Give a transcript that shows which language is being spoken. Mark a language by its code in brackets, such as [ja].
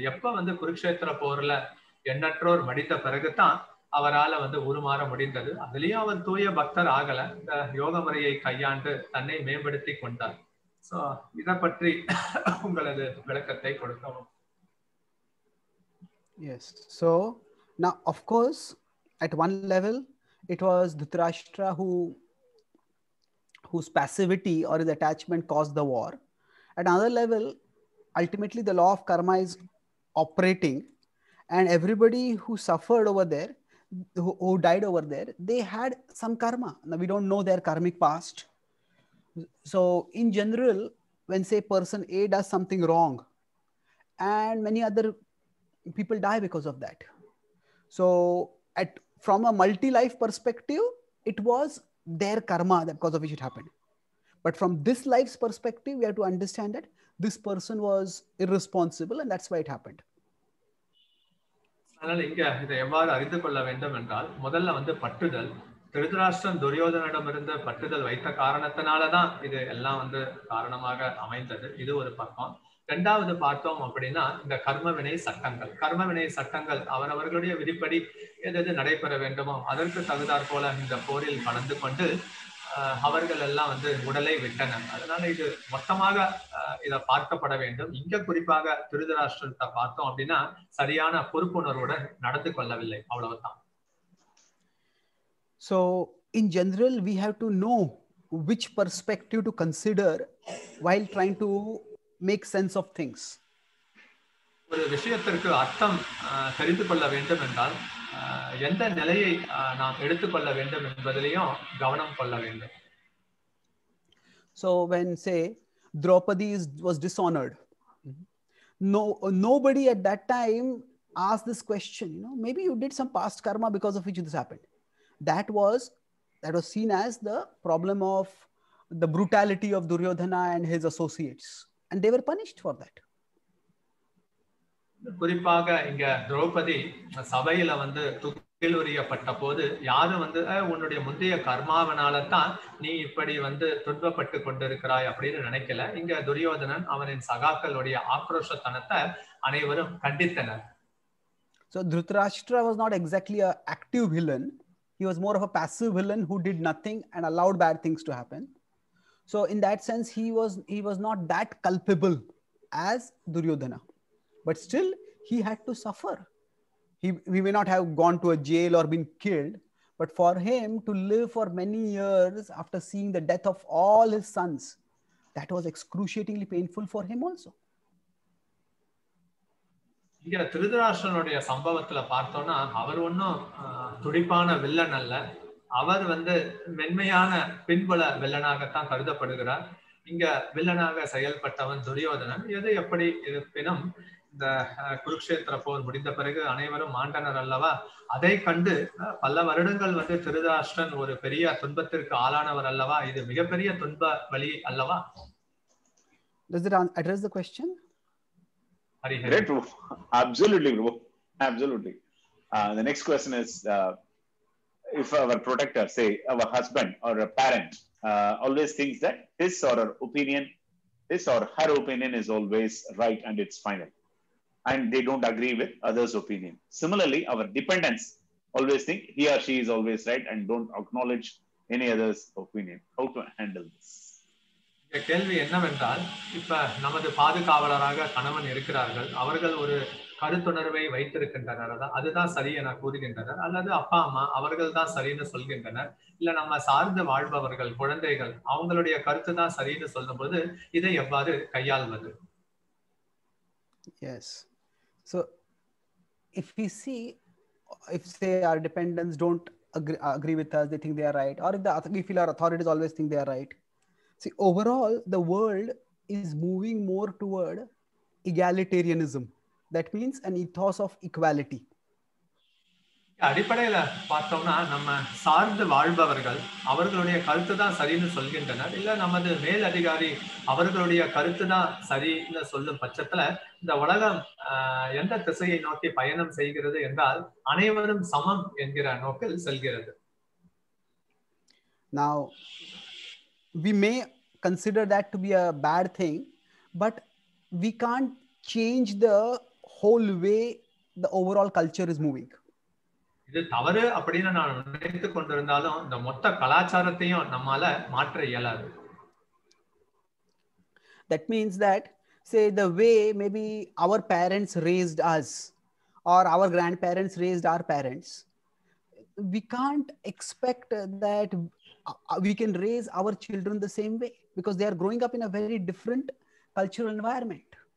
[ta] எப்ப வந்து குருக்ஷேத்திர போர்ல எண்ணற்றோர் மடித்த பிறகுதான் அவரால் வந்து உருமாற முடிந்தது. அதுலயும் அவர் தூய பக்தர் ஆகல, இந்த யோக முறையை கையாண்டு தன்னை மேம்படுத்தி கொண்டார். So, இதை பற்றி உங்களது விளக்கத்தை கொடுக்கவும். [en] Yes. So now, of course, at one level, it was Dhritarashtra whose passivity or his attachment caused the war. At another level, ultimately, the law of karma is operating, and everybody who suffered over there, who died over there, they had some karma. Now we don't know their karmic past. So in general, when say person A does something wrong and many other people die because of that. So from a multi-life perspective, it was their karma that because of which it happened. But from this life's perspective, we have to understand that this person was irresponsible and that's why it happened. [ta] அதனால இங்க இதை எவ்வாறு அறிந்து கொள்ள வேண்டும் என்றால், முதல்ல வந்து பற்றுதல். திருதராஷ்டிரன் துரியோதனிடம் இருந்து பற்றுதல் வைத்த காரணத்தினாலதான் இது எல்லாம் வந்து காரணமாக அமைந்தது. இது ஒரு பக்கம். இரண்டாவது பார்த்தோம் அப்படின்னா இந்த கர்மவினை சட்டங்கள் அவரவர்களுடைய விதிப்படி எது நடைபெற வேண்டுமோ அதற்கு தகுந்தாற் போல இந்த போரில் கலந்து கொண்டு அவர்கள் எல்லாம் வந்து உடலை விட்டனர். அதனால இது மொத்தமாக இதை பார்க்கப்பட வேண்டும். இங்க குறிப்பாக திருதராஷ்டிரத்தை பார்த்தோம் அப்படின்னா சரியான பொறுப்புணர்வுடன் நடந்து கொள்ளவில்லை, அவ்வளவுதான். [en] So in general, we have to know which perspective to consider while trying to make sense of things. [ta] ஒரு விஷயத்திற்கு அர்த்தம் தெரிந்து கொள்ள வேண்டும் என்றால் எந்த நிலையை நாம் எடுத்துக்கொள்ள வேண்டும் என்பதிலையும் கவனம் கொள்ள வேண்டும். [en] So when say Draupadi was dishonored. Nobody at that time asked this question, maybe you did some past karma because of which this happened. That was seen as the problem of the brutality of Duryodhana and his associates, and they were punished for that. [ta] குறிப்பாக இங்க திரௌபதி சபையில வந்து தூக்கிலுரியப்பட்ட போது யாரும் வந்து உன்னுடைய முந்தைய கர்மாவனால தான் நீ இப்படி வந்து துன்பப்பட்டு கொண்டிருக்கிறாய் அப்படின்னு நினைக்கல. இங்க துரியோதனன் அவனின் சகாக்களுடைய ஆக்ரோஷத்தனத்தை அனைவரும் கண்டித்தனர். [en] So Dhritarashtra was not exactly an active villain. He was more of a passive villain who did nothing and allowed bad things to happen. So in that sense, he was not that culpable as Duryodhana. But still, he had to suffer. We may not have gone to a jail or been killed, but for him to live for many years after seeing the death of all his sons, that was excruciatingly painful for him also. [ta] இங்க திருதராஷ்டிரனுடைய சம்பவத்துல பார்த்தோம்னா அவர் ஒன்னும் துடிப்பான villain அல்ல. அவர் வந்து மென்மையான பின்புல வில்லனாகத்தான் கருதப்படுகிறார். இங்க வில்லனாக செயல்பட்டவன் துரியோதனன். எது எப்படி இருப்பினும் இந்த குருக்ஷேத்திர போர் முடிந்த பிறகு அனைவரும் மாண்டனர் அல்லவா? அதை கண்டு பல வருடங்கள் வந்து திருதராஷ்டிரன் ஒரு பெரிய துன்பத்திற்கு ஆளானவர் அல்லவா? இது மிகப்பெரிய துன்ப வழி அல்லவா? [en] Does it address the question? Great, Prabhu. Absolutely, Prabhu. Absolutely. The next question is, if our protector, say our husband or a parent, always thinks that his or her opinion is always right and it's final, and they don't agree with others' opinion. Similarly, our dependents always think he or she is always right and don't acknowledge any other's opinion. How to handle this? [ta] கேள்வி என்னவென்றால், இப்ப நமது பாதுகாவலராக கணவன் இருக்கிறார்கள். அவர்கள் ஒரு கருத்துணர்வை வைத்திருக்கின்றனர், அதுதான் சரி என கூறுகின்றனர். அல்லது அப்பா அம்மா அவர்கள் தான் சரின்னு சொல்கின்றனர். இல்ல நம்ம சார்ந்து வாழ்பவர்கள், குழந்தைகள், அவங்களுடைய கருத்து தான் சரின்னு சொல்லும் போது இதை எவ்வாறு கையாள்வது? [en] Yes. So if we see, if say our dependents don't agree with us, they think they are right, or if we feel our authorities always think they are right. See, overall, the world is moving more toward egalitarianism. That means an ethos of equality. [ta] அடிப்படையில பார்த்தோம்னா நம்ம சார்ந்து வாழ்பவர்கள் அவர்களுடைய கருத்து தான் சரின்னு சொல்கின்றனர். இல்ல நமது மேல் அதிகாரி அவர்களுடைய கருத்து தான் சரின்னு சொல்லும் பட்சத்துல இந்த உலகம் எந்த திசையை நோக்கி பயணம் செய்கிறது என்றால் அனைவரும் சமம் என்கிற நோக்கில் செல்கிறது. [en] Now, we may consider that to be a bad thing, but we can't change the whole way the overall culture is moving. [ta] இது தவறு அப்படின்னு நான் நினைத்துக் கொண்டிருந்தாலும் இந்த மொத்த கலாச்சாரத்தையும் நம்மால மாற்ற இயலாது. [en] That means that, say, the way maybe our parents raised us or our grandparents raised our parents, we can't expect that we can raise our children the same way because they are growing up in a very different cultural environment.